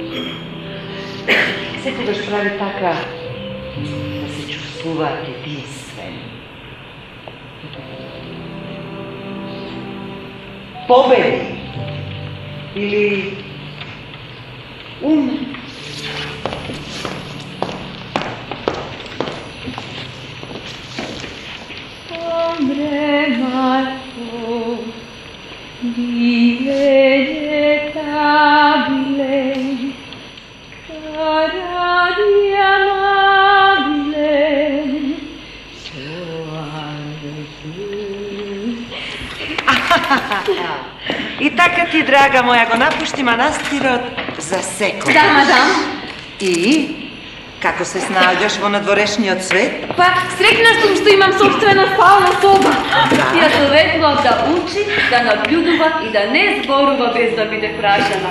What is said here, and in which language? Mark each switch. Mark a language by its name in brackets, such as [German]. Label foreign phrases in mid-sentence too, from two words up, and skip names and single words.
[Macedonian] Секогаш прави така да се чувствуваат единствени. Победи или уме. Marco, divene tabile, cara di amabile, soave. И така ти, драга моја, го напушти манастирот за секој. Да, мадам. И како се снаоѓаш во надворешниот свет? Па, срекна сум што имам собствена спална соба. Ја советувам да учи, да наблюдува и да не зборува без да биде прашана.